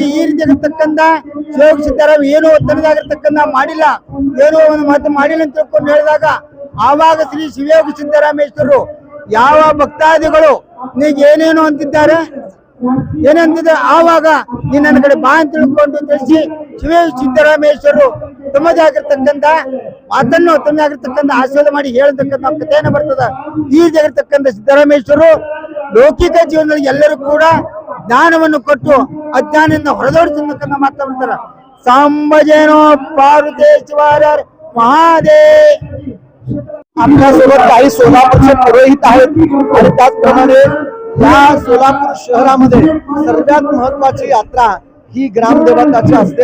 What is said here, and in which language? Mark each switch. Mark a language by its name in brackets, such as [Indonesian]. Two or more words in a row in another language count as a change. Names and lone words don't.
[Kannada] ಈ ರೀತಿಯಾಗಿರ್ತಕ್ಕಂಥ ಶಿವಯೋಗಿ ಸಿದ್ದರಾಮ ಏನೋ ತನದಾಗಿರ್ತಕ್ಕಂಥ ಮಾಡಿಲ್ಲ, ಏನೋ ಒಂದು ಮಾತು ಮಾಡಿಲ್ಲ ಅಂತ ತಿಳ್ಕೊಂಡು ಹೇಳಿದಾಗ, ಆವಾಗ ಶ್ರೀ ಶಿವಯೋಗಿ ಸಿದ್ದರಾಮೇಶ್ವರರು ಯಾವ ಭಕ್ತಾದಿಗಳು ನಿನಗೆ ಏನೇನು ಅಂತಿದ್ದಾರೆ ಏನಂತಿದ್ದಾರೆ, ಆವಾಗ ನೀನ್ ನನ್ನ ಕಡೆ ಬಾ ಅಂತ ತಿಳ್ಕೊಂಡು ತಿಳಿಸಿ ಶಿವಯೋಗಿ ಸಿದ್ದರಾಮೇಶ್ವರರು ತಮ್ಮದೇ ಆಗಿರ್ತಕ್ಕಂಥ ಮಾತನ್ನು ತಮ್ಮದಾಗಿರ್ತಕ್ಕಂಥ ಆಶೀರ್ವಾದ ಮಾಡಿ ಹೇಳತಕ್ಕಂಥ ಕಥೆಯನ್ನು ಬರ್ತದ. ಈ ಜಾಗಿರ್ತಕ್ಕಂಥ ಸಿದ್ದರಾಮೇಶ್ವರರು ಲೌಕಿಕ ಜೀವನದಲ್ಲಿ ಎಲ್ಲರೂ ಕೂಡ ಜ್ಞಾನವನ್ನು ಕೊಟ್ಟು ಅಜ್ಞಾನದಿಂದ ಹೊರದೋಡಿಸತಕ್ಕಂಥ ಮಾತಾಡ್ತಾರ. [Marathi] सांबजेनो पारुतेश्वर महादेव. आपल्यासोबत काही सोलापूरचे पुरोहित आहेत आणि त्याचप्रमाणे या सोलापूर शहरामध्ये सर्वात महत्वाची यात्रा ही ग्रामदेवताची असते.